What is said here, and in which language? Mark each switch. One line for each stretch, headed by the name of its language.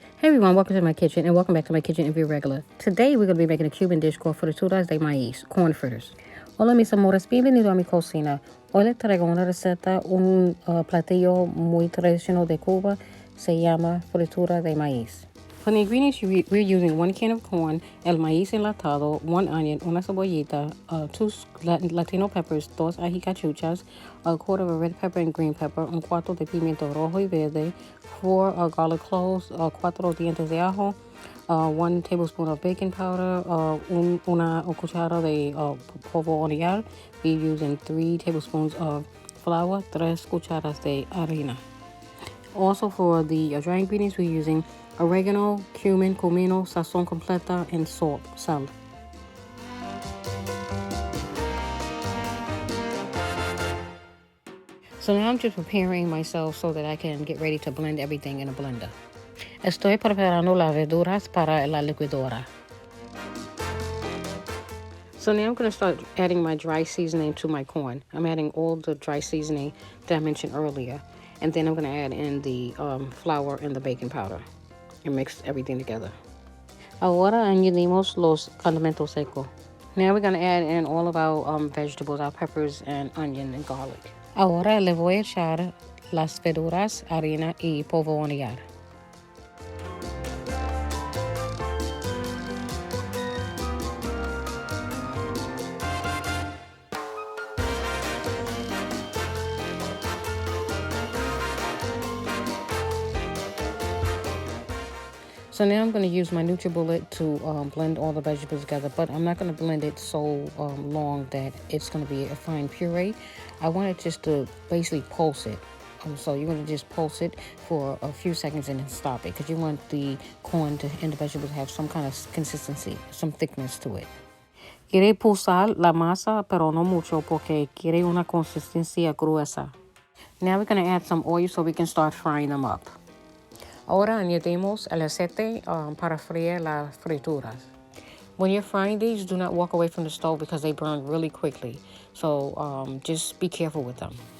English: everyone, welcome to my kitchen and welcome back to my kitchen if you're regular. Today we're going to be making a Cuban dish called Frituras de maíz, corn fritters.
Spanish: Hola mis amores, bienvenido a mi cocina. Hoy les traigo una receta, un platillo muy tradicional de Cuba, se llama fritura de maíz.
English: For the ingredients, we're using 1 can of corn,
Spanish: el maíz enlatado,
English: 1 onion,
Spanish: una cebollita,
English: 2 Latino peppers, 2 ajicachuchas, a quarter of a red pepper and green pepper,
Spanish: un cuarto de pimiento rojo y verde,
English: 4 garlic cloves,
Spanish: 4 dientes de ajo,
English: 1 tablespoon of baking powder,
Spanish: una cuchara de polvo hornear.
English: We're using 3 tablespoons of flour,
Spanish: 3 cucharas de harina.
English: Also for the dry ingredients, we're using oregano, cumin, comino, sazon completa, and sal. So now I'm just preparing myself so that I can get ready to blend everything in a blender.
Spanish: Estoy preparando las verduras para la licuadora.
English: So now I'm going to start adding my dry seasoning to my corn. I'm adding all the dry seasoning that I mentioned earlier. And then I'm going to add in the flour and the baking powder and mix everything together.
Spanish: Ahora añadimos los condimentos secos.
English: Now we're going to add in all of our vegetables, our peppers and onion and garlic.
Spanish: Ahora le voy a echar las verduras, harina y polvo hornear.
English: So now I'm going to use my NutriBullet to blend all the vegetables together, but I'm not going to blend it so long that it's going to be a fine puree. I want it just to basically pulse it. So you're going to just pulse it for a few seconds and then stop it because you want the corn and the vegetables to have some kind of consistency, some thickness to it.
Spanish: Quiere pulsar la masa, pero no mucho porque quiere una consistencia gruesa.
English: Now we're going to add some oil so we can start frying them up.
Spanish: Ahora añadimos el aceite para freír las frituras.
English: When you're frying these, do not walk away from the stove because they burn really quickly. So just be careful with them.